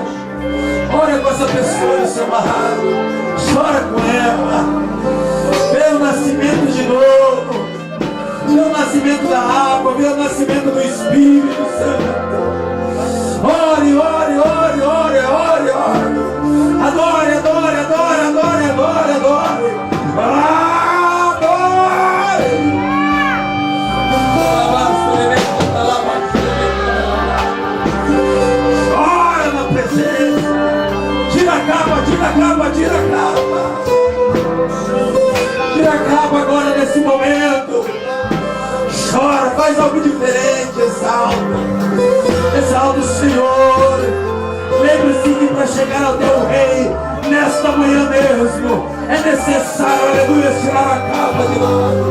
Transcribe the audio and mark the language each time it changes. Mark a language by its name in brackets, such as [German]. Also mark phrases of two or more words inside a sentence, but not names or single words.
[Portuguese] Ora com essa pessoa do seu lado. Chora com ela. Vê o nascimento de novo. Vê o nascimento da água. Vê o nascimento do Espírito Santo. Ore, ore, ore, ore, ore, ore. Adore, adore, adore, adore, adore, adore. Tira a capa, tira a capa, tira a capa. Tira a capa agora nesse momento. Chora, faz algo diferente, exalta. Exalta o Senhor. Lembre-se que para chegar ao teu Rei, nesta manhã mesmo, é necessário, aleluia, tirar a capa de nós.